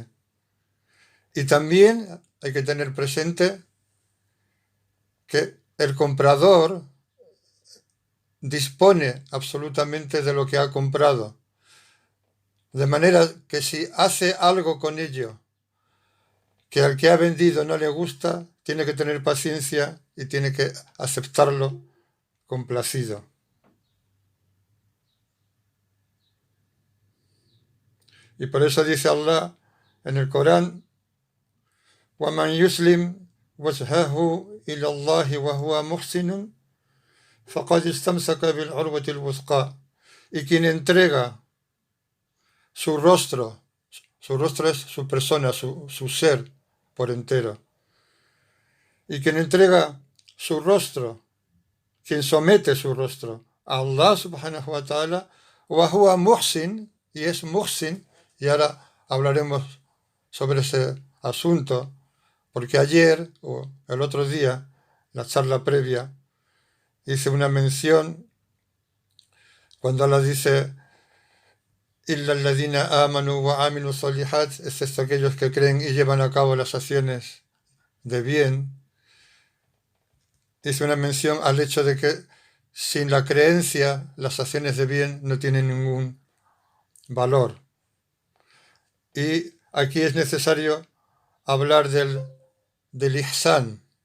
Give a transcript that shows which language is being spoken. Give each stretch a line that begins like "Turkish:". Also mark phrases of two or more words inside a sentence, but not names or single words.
Spanish: Y también hay que tener presente que el comprador dispone absolutamente de lo que ha comprado, de manera que si hace algo con ello que al que ha vendido no le gusta, tiene que tener paciencia y tiene que aceptarlo complacido. Y por eso dice Allah en el Corán:
Arabic: وَمَنْ يُسْلِمْ وجهه إلى الله وهو محسن فقد استمسك بالعروة الوثقى.
Spanish: Y quien entrega su rostro es su persona, su ser por entero. Y quien entrega su rostro, quien somete su rostro a Allah
Arabic: سبحانه وتعالى, وهو محسن,
Spanish: y es muhsin, y ahora hablaremos sobre ese asunto, porque ayer o el otro día, la charla previa, hice una mención cuando Allah dice
Arabic: إلا الذين آمنوا وعملوا الصالحات,
Spanish: excepto aquellos que creen y llevan a cabo las acciones de bien. Hice una mención al hecho de que sin la creencia las acciones de bien no tienen ningún valor. Y aquí es necesario hablar del ihsan.